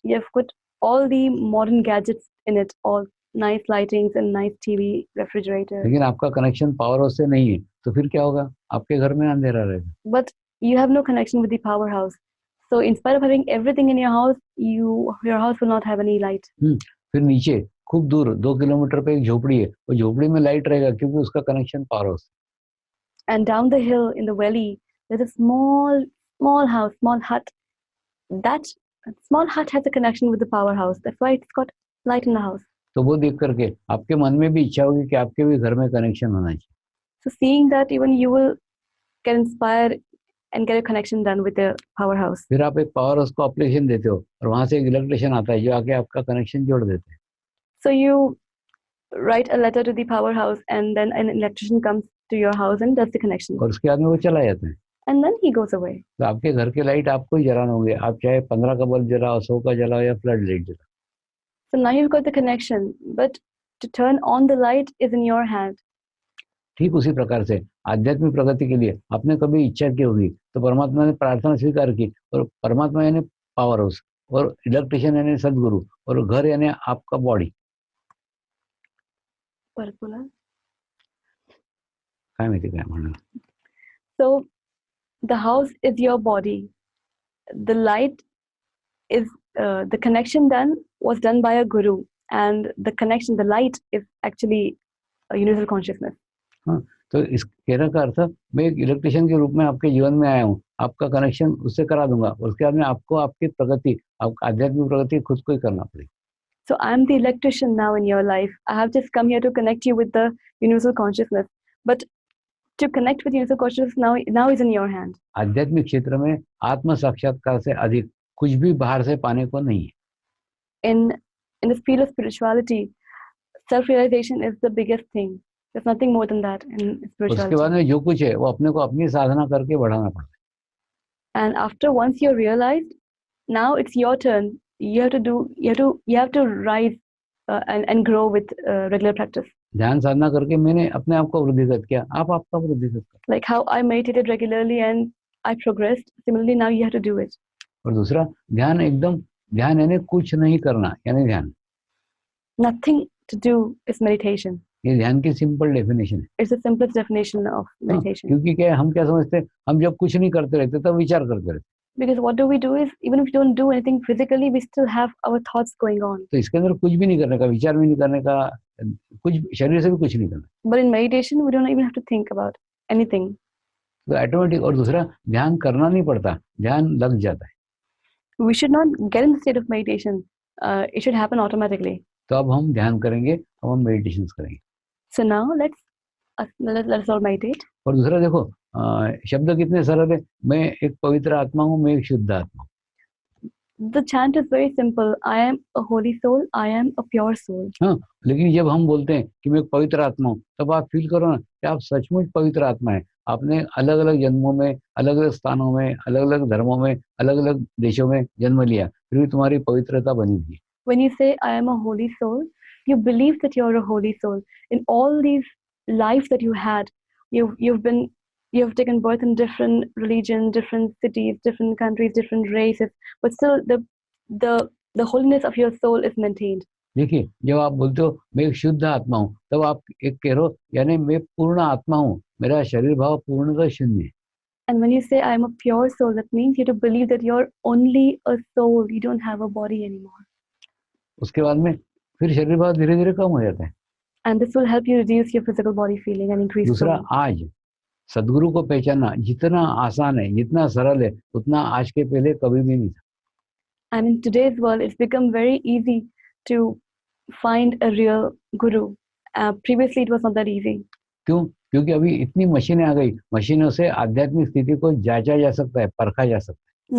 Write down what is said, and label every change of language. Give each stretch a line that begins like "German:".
English: You have put all the modern gadgets in it, all nice lightings and nice TV, refrigerator.
Hindi: लेकिन आपका connection power house से नहीं है, तो फिर क्या होगा? आपके घर में अंधेरा रहेगा.
English: But you have no connection with the powerhouse. So in spite of having everything in your house, your house will not have any light.
Hindi: फिर नीचे खूब दूर 2 किलोमीटर पे एक झोपड़ी है, वो झोपड़ी में लाइट रहेगा क्योंकि उसका connection power house.
English: And down the hill in the valley, there's a small house, small hut. That small hut has a connection with the powerhouse. That's why it's got light in the house.
Hindi: तो वो देख करके आपके मन में भी इच्छा होगी कि आपके भी घर में कनेक्शन होना चाहिए.
English: So seeing that, even you will get inspired and get a connection done with the powerhouse.
Hindi: फिर आप एक पावर हाउस को एप्लीकेशन देते हो और वहां से एक इलेक्ट्रिशियन आता है जो आके आपका कनेक्शन जोड़ देते हैं.
English: So you write a letter to the powerhouse, and then an electrician comes to your house and does the connection.
Hindi: और उसके बाद में वो चला जाता है.
English: And then he goes away.
Hindi: तो आपके घर के लाइट आपको ही जलाना होंगे. आप चाहे 15 का बल्ब जलाओ, 100 का जलाओ या फ्लड लाइट जलाओ.
English: So now you've got the connection, but to turn on the light is in your hand.
Hindi: ठीक उसी प्रकार से आध्यात्मिक प्रगति के लिए आपने कभी इच्छा की होगी तो परमात्मा ने प्रार्थना स्वीकार की, और परमात्मा यानी पावर हाउस, और इलेक्ट्रिशियन यानी सदगुरु, और घर यानी आपका बॉडी.
Marathi: काय माहिती काय म्हणणार.
English: So the house is your body. The light is the connection was done by a guru, and the light is actually a universal consciousness.
Hindi: हाँ, तो इस कहने का अर्थ, मैं एक इलेक्ट्रिशियन के रूप में आपके जीवन में आया हूँ, आपका कनेक्शन उससे करा दूंगा, उसके बाद में आपको आपकी प्रगति, आपकी आध्यात्मिक प्रगति खुद को ही करना पड़ेगी.
English: So I'm the electrician now in your life. I have just come here to connect you with the universal consciousness. But to connect with universal consciousness now is in your hand.
Hindi: आध्यात्मिक क्षेत्र में आत्म साक्षात्कार से अधिक कुछ भी बाहर से पाने को नहीं है.
English: In the field of spirituality, self-realization is the biggest thing. There's nothing more than that in spirituality.
Hindi: उसके बाद में जो कुछ है वो अपने को अपनी साधना करके बढ़ाना पड़ता है.
English: And after once you're realized, now it's your turn. You have to rise and grow with regular practice.
Hindi: ध्यान साधना करके मैंने अपने आप को वृद्धिगत किया, आप आपका वृद्धिगत करो.
English: Like how I meditated regularly and I progressed, similarly now you have to do it.
Hindi: और दूसरा, ध्यान यानी कुछ नहीं करना यानी ध्यान.
English: Nothing to do is meditation.
Hindi: ये ध्यान की सिंपल डेफिनेशन है.
English: It's the simplest definition of meditation.
Hindi: क्योंकि क्या हम क्या समझते हैं, हम जब कुछ नहीं करते रहते तब विचार करते रहते.
English: Because what do we do is, even if we don't do anything physically, we still have our thoughts going on.
Hindi: तो इसके अंदर कुछ भी नहीं करने का, विचार भी नहीं करने का, कुछ शरीर से भी कुछ नहीं करना.
English: But in meditation, we don't even have to think about anything.
Hindi: तो ऑटोमेटिक. और दूसरा, ध्यान करना नहीं पड़ता, ध्यान लग जाता है.
English: We should not get in the state of meditation. It should happen automatically.
Hindi: तो अब हम ध्यान करेंगे, अब हम मेडिटेशन करेंगे.
English: So now let's all meditate.
Hindi: और दूसरा देखो, शब्द कितने सरल है. मैं एक पवित्र आत्मा हूँ, मैं एक शुद्ध आत्मा हूँ.
English: The chant is very simple. I am a holy soul. I am a pure soul.
Hindi: हाँ, लेकिन जब हम बोलते हैं कि मैं एक पवित्र आत्मा हूँ, तब आप फील करो ना कि आप सचमुच पवित्र आत्मा है. आपने अलग अलग जन्मों में, अलग अलग स्थानों में, अलग अलग धर्मों में, अलग अलग देशों में जन्म लिया, फिर भी तुम्हारी पवित्रता बनी हुई है.
English: When you say I am a holy soul, you believe that you're a holy soul. In all these lives that you had, you've taken birth in different religions, different cities, different countries, different races, but still the holiness of your soul is maintained.
Hindi: देखिए, जब आप बोलते हो मैं एक शुद्ध आत्मा हूँ, तब आप एक कह रहे हो यानी मैं पूर्ण आत्मा हूँ, मेरा शरीर भाव पूर्णतः शून्य है.
English: And when you say I am a pure soul, that means you have to believe that you're only a soul. You don't have a body anymore.
Hindi: उसके बाद में फिर शरीर भाव धीरे धीरे कम हो जाता है.
English: And this will help you reduce your physical body feeling and increase.
Hindi: दूसरा,
English: soul.
Hindi: आज सदगुरु को पहचानना जितना आसान है, जितना सरल है, उतना आज के पहले कभी भी नहीं था.
English: And in today's world, it's become very easy to find a real guru. Previously, it was not that easy.
Hindi: क्यों? क्योंकि अभी इतनी मशीनें आ गई, मशीनों से आध्यात्मिक स्थिति को जांचा जा सकता है, परखा जा सकता है.